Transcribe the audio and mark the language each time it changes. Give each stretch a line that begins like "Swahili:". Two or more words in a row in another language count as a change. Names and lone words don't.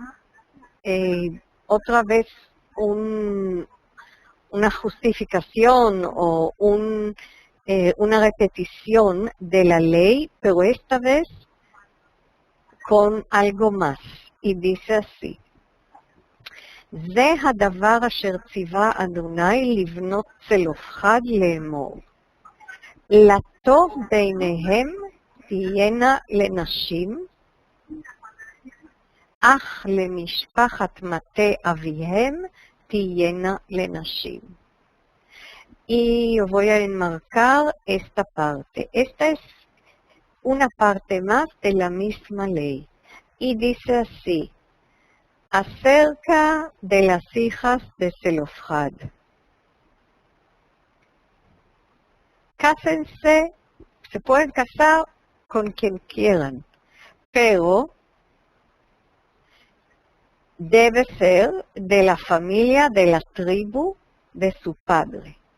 Spanish: otra vez una justificación o una repetición de la ley, pero esta vez con algo más. Y dice así,
Hebrew: זה הדבר אשר ציווה אדוני לבנות צלופחד לאמור. לטוב ביניהם תהיינה לנשים, אך למשפחת מטה אביהם תהיינה לנשים.
Spanish: Y yo voy a enmarcar esta parte. Esta es una parte más de la misma ley. Y dice así, acerca de las hijas de Zelofhad. Cásense, se pueden casar con quien quieran, pero debe ser de la familia, de la tribu de su padre.